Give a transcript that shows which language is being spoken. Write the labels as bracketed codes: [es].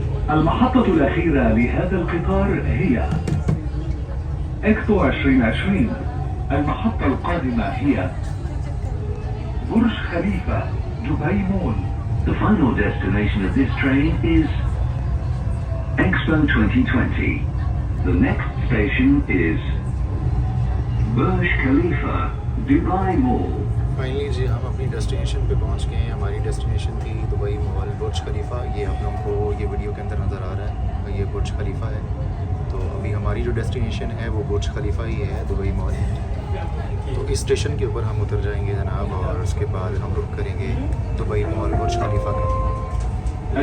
[ar] المحطة الأخيرة لهذا القطار هي إكسبو 2020. المحطة القادمة هي برج خليفة دبي مول. [en] The final destination of this train is Expo 2020. The next station is Burj Khalifa Dubai Mall. [hi] Finally जी हम अपनी destination पे पहुंच गए हैं। हमारी डेस्टिनेशन थी दुबई मॉल बुर्ज खलीफा। ये आप लोगों को ये वीडियो के अंदर नज़र आ रहा है, ये बुर्ज खलीफा है। तो अभी हमारी जो डेस्टिनेशन है वो बुर्ज खलीफा ही है, दुबई मॉल। तो इस स्टेशन के ऊपर हम उतर जाएंगे जनाब, और उसके बाद हम रुक करेंगे दुबई मॉल बुर्ज खलीफा का।